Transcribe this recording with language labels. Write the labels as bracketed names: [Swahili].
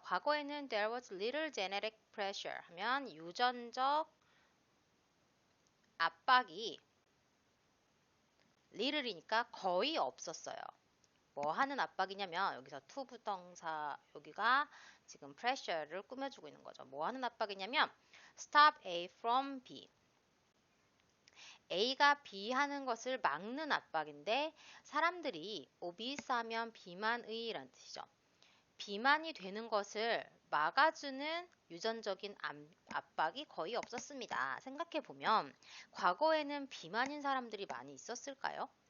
[Korean] 과거에는 [English] there was little genetic pressure [Korean] 하면 유전적 압박이 little이니까 거의 없었어요. 뭐 하는 압박이냐면 여기서 to 부동사 여기가 지금 pressure를 꾸며주고 있는 거죠. 뭐 하는 압박이냐면 [English] stop A from B. [Korean] A가 B 하는 것을 막는 압박인데 사람들이 obese 하면 비만의 라는 뜻이죠. 비만이 되는 것을 막아주는 유전적인 압박이 거의 없었습니다. 생각해보면 과거에는 비만인 사람들이 많이 있었을까요?